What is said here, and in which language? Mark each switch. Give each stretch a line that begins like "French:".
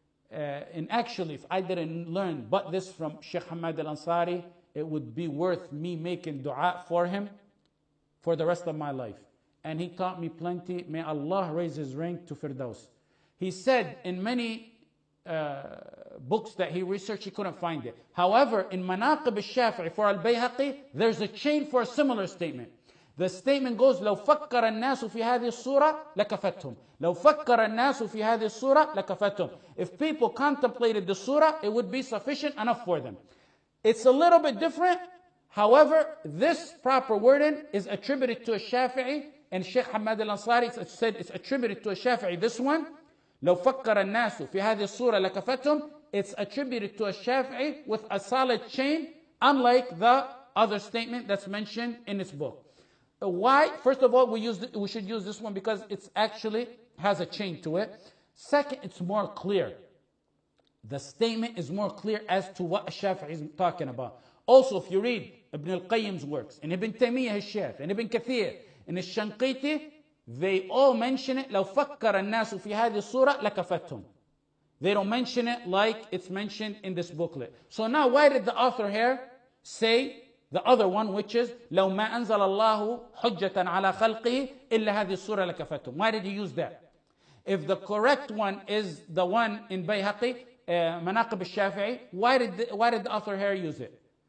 English: And actually, if I didn't learn but this from Shaykh Ahmad al-Ansari, it would be worth me making dua for him for the rest of my life. And he taught me plenty. May Allah raise his rank to Firdaus. He said in many books that he researched, he couldn't find it. However, in Manaqib al-Shafi'i for Al-Bayhaqi, there's a chain for a similar statement.
Arabic: The statement goes, لو فكر الناس في هذه الصورة لكفتهم. لو فكر الناس في هذه الصورة لكفتهم.
English: If people contemplated the surah, it would be sufficient enough for them. It's a little bit different. However, this proper wording is attributed to a Shafi'i, and Shaykh Ahmad al-Ansari said it's attributed to a Shafi'i. This one,
Arabic: لو فكر الناس في هذه الصورة لكفتهم,
English: it's attributed to a Shafi'i with a solid chain, unlike the other statement that's mentioned in this book. Why? First of all, we should use this one because it's actually has a chain to it. Second, it's more clear. The statement is more clear as to what Shafi'i is talking about. Also, if you read Ibn al-Qayyim's works, and Ibn Taymiyyah al-Shaykh, and Ibn Kathir, and al-Shanqiti, they all mention it.
Arabic: لو فكر الناس في هذه الصورة لكفتهم.
English: They don't mention it like it's mentioned in this booklet. So now, why did the author here say the other one, which is
Arabic: لو ما أنزل الله حجة على خلقه إلا هذه الصورة لكفتهم?
English: Why did he use that? If the correct one is the one in Bayhaqi, Manaqib al-Shafi'i, why did the author here use it?